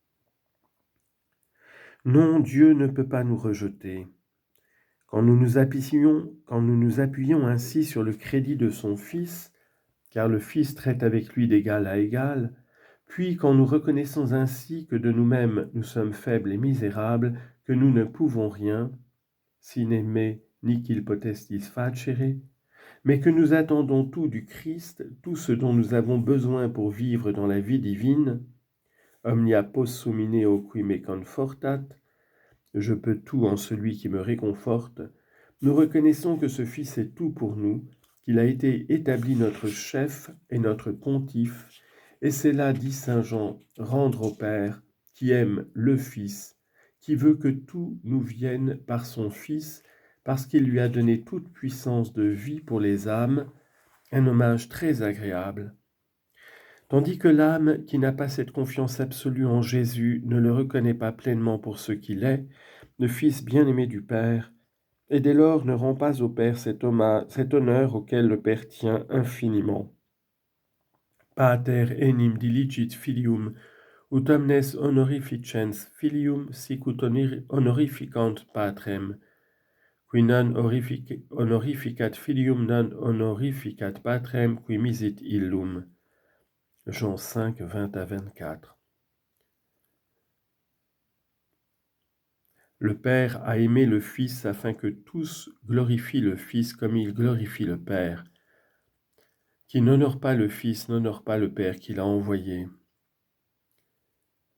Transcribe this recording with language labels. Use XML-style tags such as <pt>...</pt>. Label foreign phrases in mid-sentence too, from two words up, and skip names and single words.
<fr>Non, Dieu ne peut pas nous rejeter. Quand nous nous appuyons ainsi sur le crédit de son Fils, car le Fils traite avec lui d'égal à égal, puis quand nous reconnaissons ainsi que de nous-mêmes nous sommes faibles et misérables, que nous ne pouvons rien,</fr> <la>sine me nihil potestis facere,</la> <fr>mais que nous attendons tout du Christ, tout ce dont nous avons besoin pour vivre dans la vie divine,</fr> <la>omnia possum in eo qui me confortat,</la> <fr>je peux tout en celui qui me réconforte, nous reconnaissons que ce Fils est tout pour nous, qu'il a été établi notre chef et notre pontife, et c'est là, dit saint Jean, rendre au Père, qui aime le Fils, qui veut que tout nous vienne par son Fils, parce qu'il lui a donné toute puissance de vie pour les âmes, un hommage très agréable. Tandis que l'âme qui n'a pas cette confiance absolue en Jésus ne le reconnaît pas pleinement pour ce qu'il est, le Fils bien-aimé du Père, et dès lors ne rend pas au Père cet honneur auquel le Père tient infiniment.</fr> <la>Pater enim diligit filium, ut omnes honorificens filium sic ut honorificant patrem, qui non honorificat filium non honorificat patrem qui misit illum.</la> <fr>Jean 5, 20 à 24. Le Père a aimé le Fils afin que tous glorifient le Fils comme il glorifie le Père. Qui n'honore pas le Fils n'honore pas le Père qui l'a envoyé.</fr>